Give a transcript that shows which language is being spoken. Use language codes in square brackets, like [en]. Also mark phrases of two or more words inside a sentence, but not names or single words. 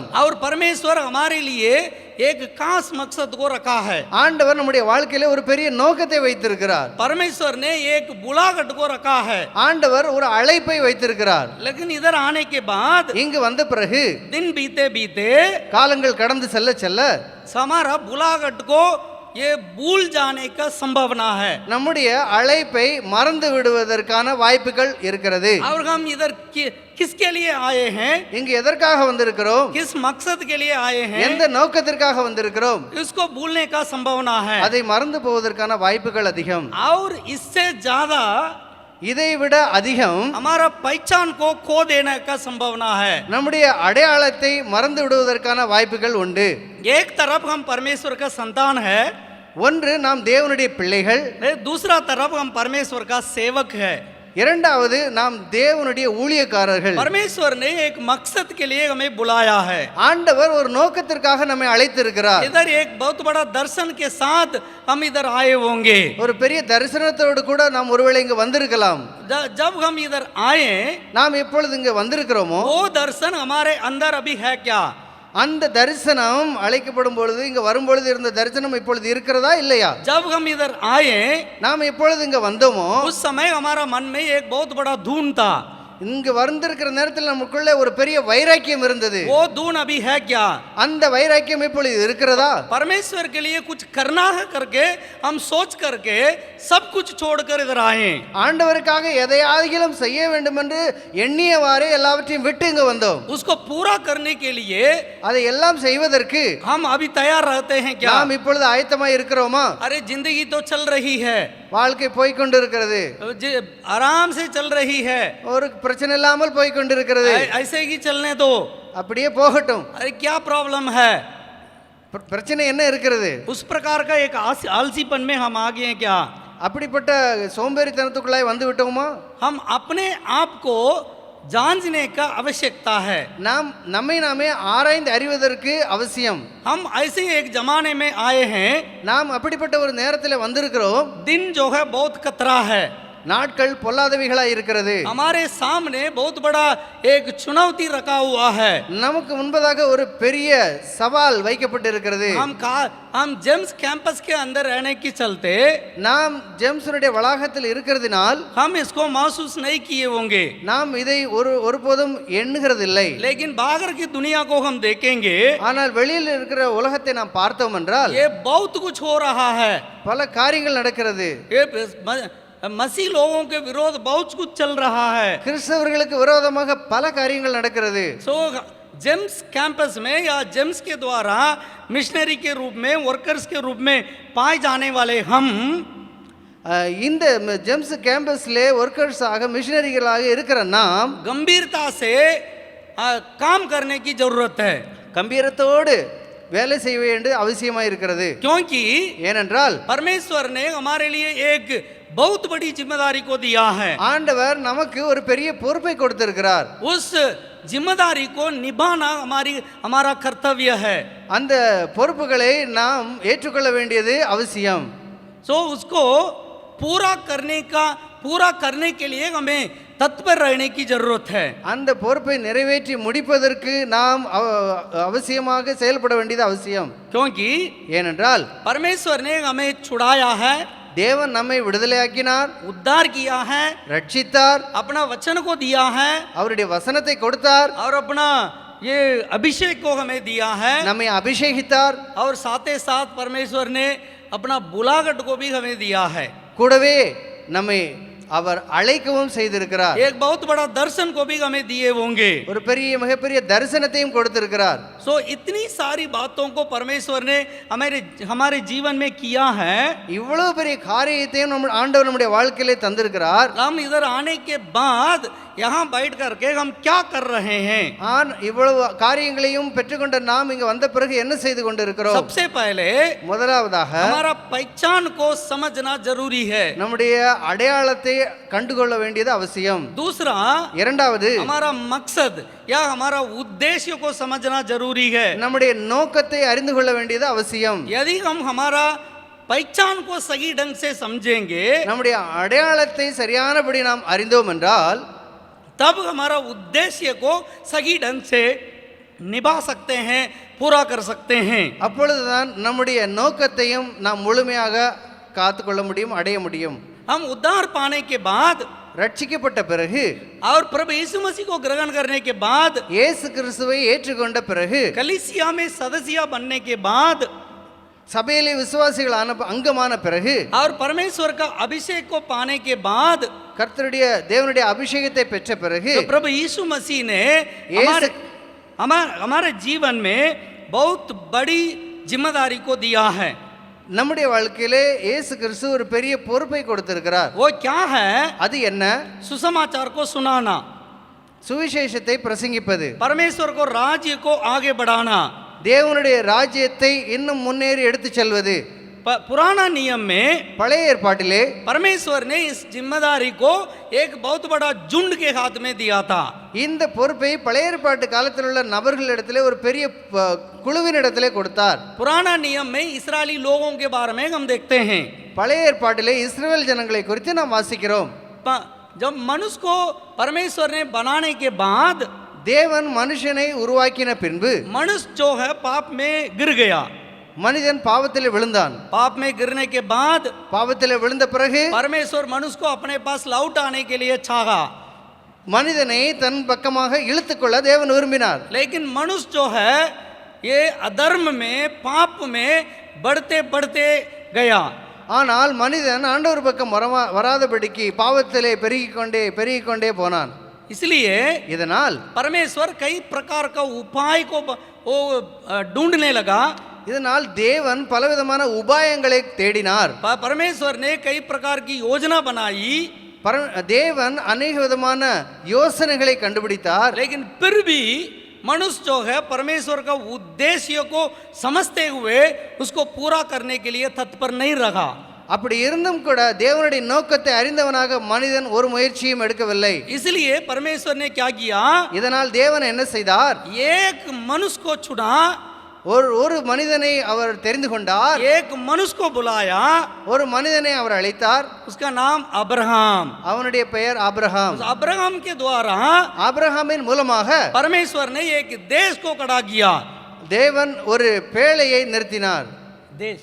[hi] और परमेश्वर हमारे लिए एक खास मकसद को रखा है. [ta] ஆண்டவர் நம்முடைய வாழ்க்கையிலே ஒரு பெரிய நோக்கத்தை வைத்திருக்கிறார். [hi] परमेश्वर ने एक बुलाहट को रखा है. [ta] ஆண்டவர் ஒரு அழைப்பை வைத்திருக்கிறார். [hi] लेकिन इधर आने के बाद, [ta] இங்கு வந்த பிறகு, [hi] दिन बीते बीते, [ta] காலங்கள் கடந்து செல்ல செல்ல [hi] हमारा बुलाहट को ये भूल जाने का संभावना है. [ta] நம்முடைய அழைப்பை மறந்து விடுவதற்கான வாய்ப்புகள் இருக்கிறது. [hi] और हम इधर किसके लिए आए हैं? [ta] இங்கு எதற்காக வந்திருக்கிறோம்? [hi] किस मकसद के लिए आए हैं? [ta] எந்த நோக்கத்திற்காக வந்திருக்கிறோம்? [hi] इसको भूलने का संभावना है. [ta] அதை மறந்து போவதற்கான வாய்ப்புகள் அதிகம். [hi] और इससे ज्यादा, [ta] இதை விட அதிகம், [hi] हमारा पहचान को खो देने का संभावना है. [ta] நம்முடைய அடையாளத்தை மறந்து விடுவதற்கான வாய்ப்புகள் உண்டு. [hi] एक तरफ हम परमेश्वर का संतान है, [ta] ஒன்று நாம் தேவனுடைய பிள்ளைகள், [hi] दूसरा तरफ हम परमेश्वर का सेवक है. [ta] இரண்டாவது நாம் தேவனுடைய ஊழியக்காரர்கள். [hi] परमेश्वर ने एक मकसद के लिए हमें बुलाया है. [ta] ஆண்டவர் ஒரு நோக்கத்திற்காக நம்மை அழைத்திருக்கிறார். [hi] इधर एक बहुत बड़ा दर्शन के साथ हम इधर आए होंगे. [ta] ஒரு பெரிய தரிசனத்தோடு கூட நாம் ஒருவேளை இங்க வந்திருக்கலாம். [hi] जब हम इधर आए, [ta] நாம் எப்பொழுது இங்க வந்திருக்கிறோமோ, [hi] वो दर्शन हमारे अंदर अभी है क्या? [ta] அந்த தரிசனம் அழைக்கப்படும் பொழுது இங்க வரும்பொழுது இருந்த தரிசனம் இப்பொழுது இருக்கிறதா இல்லையா? [hi] जब हम इधर आए [ta] நாம் எப்பொழுது இங்க வந்தோமோ [hi] उस समय हमारा मन में एक बहुत बड़ा धून था। [ta] இங்க வந்திருக்கிற நேரத்தில் நமக்குள்ள ஒரு பெரிய வைராக்கியம் இருந்தது. [hi] वो धून अभी है क्या? [ta] அந்த வைராக்கியம் இப்பொழுது இருக்கிறதா? [hi] परमेश्वर के लिए कुछ करना है करके हम सोच करके सब कुछ छोड़कर इधर आए। [ta] ஆண்டவருக்காக எதையாகிலும் செய்ய வேண்டும் என்று எண்ணியவாறே எல்லாவற்றையும் விட்டு இங்க வந்தோம். [hi] उसको पूरा करने के लिए [ta] அதை எல்லாம் செய்வதற்கு [hi] हम अभी तैयार रहते हैं क्या? [ta] நாம் இப்பொழுது ஆயத்தமாய் இருக்கிறோமா? [hi] अरे जिंदगी तो चल रही है, [ta] வாழ்க்கை போய் கொண்டிருக்கிறது, [hi] आराम से चल रही है, [ta] ஒரு பிரச்சனை இல்லாமல் போய் கொண்டிருக்கிறது. [hi] ऐसे ही चलने दो। [ta] அப்படியே போகட்டும். [hi] अरे क्या प्रॉब्लम है? [ta] பிரச்சனை என்ன இருக்கிறது? [hi] उस प्रकार का एक आलसीपन में हम आ गए हैं क्या? [ta] அப்படிப்பட்ட சோம்பேறித்தனத்துக்குள்ளாய் வந்து விட்டோமா? [hi] हम अपने आप को जानने का आवश्यकता है। [ta] நாம் நம்மை நாமே ஆராய்ந்து அறிவதற்கு அவசியம். [hi] हम ऐसे एक जमाने में आए हैं, [ta] நாம் அப்படிப்பட்ட ஒரு நேரத்தில் வந்திருக்கிறோம். [hi] दिन जो है बहुत कतरा है, [ta] நாட்கள் பொல்லாதவைகளாய் இருக்கிறது. [hi] हमारे सामने बहुत बड़ा एक चुनौती रखा हुआ है। [ta] நமக்கு முன்பதாக ஒரு பெரிய சவால் வைக்கப்பட்டிருக்கிறது. [hi] हम जेम्स कैंपस के अंदर रहने के चलते [ta] நாம் ஜெம்ஸனுடைய வளாகத்தில் இருக்கிறதினால் [hi] हम इसको महसूस नहीं किए होंगे, [ta] நாம் இதை ஒருபோதும் எண்ணுகிறதில்லை. [hi] लेकिन बाहर की दुनिया को हम देखेंगे, [ta] ஆனால் வெளியில் இருக்கிற உலகத்தை நாம் பார்த்தோம் என்றால் [hi] ये बहुत कुछ हो रहा है। [ta] பல காரியங்கள் நடக்கிறது. [hi] ये मसीह लोगों के विरोध बहुत कुछ चल रहा है। [ta] கிறிஸ்தவர்களுக்கு விரோதமாக பல காரியங்கள் நடக்கிறது. [hi] सो जेम्स कैंपस में या जेम्स के द्वारा मिशनरी के रूप में, वर्कर्स के रूप में पाए जाने वाले हम [ta] இந்த ஜெம்ஸ் கேம்பஸ்ல ஒர்க்கர்ஸ் ஆக மிஷனரிகளாக இருக்கிற நாம் [hi] गंभीरता से काम करने की जरूरत है, [ta] கம்பீரத்தோடு வேலை செய்ய வேண்டிய அவசியமாக இருக்கிறது. [hi] क्योंकि [ta] ஏனென்றால் [hi] परमेश्वर ने हमारे लिए एक बहुत बड़ी जिम्मेदारी को दिया है। [ta] ஆண்டவர் நமக்கு ஒரு பெரிய பொறுப்பை கொடுத்திருக்கிறார். [hi] उस जिम्मेदारी को निभाना हमारा कर्तव्य है। [ta] அந்த பொறுப்புகளை நாம் ஏற்றுக்கொள்ள வேண்டியது அவசியம். [hi] सो उसको पूरा करने के लिए हमें तत्पर रहने की जरूरत है। [ta] அந்த பொறுப்பை நிறைவேற்றி முடிப்பதற்கு நாம் அவசியமாக செயல்பட வேண்டியது அவசியம். [hi] क्योंकि [ta] ஏனென்றால் [hi] परमेश्वर ने हमें छुड़ाया है, [ta] தேவன் நம்மை விடுதலையாக்கினார், [hi] उद्धार किया है, [ta] ரட்சித்தார், [hi] अपना वचन को दिया है [ta] அவருடைய வசனத்தை கொடுத்தார், [hi] और अपना ये अभिषेक को हमें दिया है, [ta] நம்மை அபிஷேகித்தார், [hi] और साथ ही साथ परमेश्वर ने अपना बुलाहट को भी हमें दिया है। [ta] கூடவே நம்மை அவர் அழைக்கவும் செய்திருக்கிறார். [hi] एक बहुत बड़ा दर्शन को भी हमें दिए होंगे, [ta] ஒரு பெரிய மிகப்பெரிய தரிசனத்தையும் கொடுத்திருக்கிறார். [hi] सो इतनी सारी बातों को परमेश्वर ने हमारे जीवन में किया है। [ta] இவ்வளவு பெரிய காரியத்தையும் நம்ம ஆண்டவர் நம்முடைய வாழ்க்கையிலே தந்திருக்கிறார். [hi] हम इधर आने के बाद यहाँ बैठ करके हम क्या कर रहे हैं? [ta] இவ்வளவு காரியங்களையும் பெற்றுக்கொண்ட நாம் இங்க வந்த பிறகு என்ன செய்து கொண்டிருக்கிறோம்? [hi] सबसे पहले [ta] முதலாவதாக [hi] हमारा पहचान को समझना जरूरी है, [ta] நம்முடைய அடையாளத்தை கண்டுகொள்ள வேண்டியது அவசியம். [hi] दूसरा [ta] இரண்டாவது [hi] हमारा मकसद या हमारा उद्देश्य को समझना जरूरी है। [ta] நம்முடைய நோக்கத்தை அறிந்து கொள்ள வேண்டியது அவசியம். [hi] यदि हम हमारा पहचान को सही ढंग से समझेंगे, [ta] நம்முடைய அடையாளத்தை சரியானபடி நாம் அறிந்தோம் என்றால் [hi] तब हमारा उद्देश्य को सही ढंग से निभा सकते हैं, पूरा कर सकते हैं। [ta] அப்பொழுதுதான் நம்முடைய நோக்கத்தையும் நாம் முழுமையாக காத்துக்கொள்ள முடியும், அடைய முடியும். [hi] हम उद्धार पाने के बाद [ta] ரட்சிக்கப்பட்ட பிறகு [hi] और प्रभु यीशु मसीह को ग्रहण करने के बाद, [ta] இயேசு கிறிஸ்துவை ஏற்றுக்கொண்ட பிறகு, [hi] कलीसिया में सदस्य बनने के बाद [ta] சபையிலே விசுவாசிகள் அங்கமான பிறகு, [hi] और परमेश्वर का अभिषेक को पाने के बाद, [ta] கர்த்தருடைய தேவனுடைய அபிஷேகத்தை பெற்ற பிறகு [hi] तो प्रभु यीशु मसीह ने हमारे जीवन में बहुत बड़ी जिम्मेदारी को दिया है। [ta] நம்முடைய வாழ்க்கையிலே இயேசு கிறிஸ்து ஒரு பெரிய பொறுப்பை கொடுத்திருக்கிறார். [hi] वो क्या है? [ta] அது என்ன? [hi] सुसमाचार को सुनाना, [ta] சுவிசேஷத்தை பிரசங்கிப்பது, [hi] परमेश्वर को राज्य को आगे बढ़ाना, [ta] தேவனுடைய ராஜ்யத்தை இன்னும் முன்னேறி எடுத்து செல்வது. [hi] पुराना नियम में [ta] பழைய ஏற்பாட்டிலே [hi] परमेश्वर ने इस जिम्मेदारी को एक बहुत बड़ा झुंड के हाथ में दिया था। [ta] இந்த பொறுப்பை பழைய ஏற்பாட்டு காலத்தில் உள்ள நபர்களிடத்திலே ஒரு பெரிய குழுவினிடத்திலே கொடுத்தார். [hi] पुराना नियम में इस्राएली लोगों के बारे में हम देखते हैं। [ta] பழைய ஏற்பாட்டிலே இஸ்ரவேல் ஜனங்களை குறித்து நாம் வாசிக்கிறோம். [hi] जब मनुष्य को परमेश्वर ने बनाने के बाद [ta] தேவன் மனுஷனை உருவாக்கின பின்பு [hi] मनुष्य जो है पाप में गिर गया। [ta] மனிதன் பாவத்தில் விழுந்தான். [hi] पाप में गिरने के बाद [ta] பாவத்தில் விழுந்த பிறகு [hi] परमेश्वर मनुष्य को अपने पास लौट आने के लिए चाहा, [ta] மனிதனை தன் பக்கமாக இழுத்துக்கொள்ள தேவன் விரும்பினார். [hi] लेकिन मनुष्य जो है ये अधर्म में पाप में बढ़ते बढ़ते गया। [ta] ஆனால் மனிதன் ஆண்டவர் பக்கம் வராதபடிக்கு பாவத்திலே பெருகிக் கொண்டே போனான். [hi] इसलिए [ta] இதனால் [hi] परमेश्वर कई प्रकार का उपाय को वो ढूंढने लगा। [ta] இதனால் தேவன் பலவிதமான உபாயங்களை தேடினார். [hi] परमेश्वर ने कई प्रकार की योजना बनाई, [ta] தேவன் अनेक விதமான யோசனைகளை கண்டுபிடித்தார். [hi] लेकिन फिर भी मनुष्य जो है परमेश्वर का उद्देश्य को समझते हुए उसको पूरा करने के लिए तत्पर नहीं रहा। [ta] அப்படி இருந்தும் கூட தேவனுடைய நோக்கத்தை அறிந்தவனாக மனிதன் ஒரு முயற்சியும் எடுக்கவில்லை. [hi] इसलिए परमेश्वर ने क्या किया, [ta] இதனால் தேவன் என்ன செய்தார், [hi] एक मनुष्य को चुना, [ta] ஒரு மனிதனை அவர் தெரிந்து கொண்டார். [hi] एक मनुष्य को बुलाया, [ta] ஒரு மனிதனை அவர் அழைத்தார். [hi] उसका नाम अब्राहम। [ta] அவனுடைய பெயர் ஆபிரகாம். [hi] उस अब्राहम के द्वारा [ta] ஆபிரகாமின் மூலமாக [hi] परमेश्वर ने एक देश को खड़ा किया। [ta] தேவன் ஒரு பேழையை நிறுத்தினார், [hi] देश,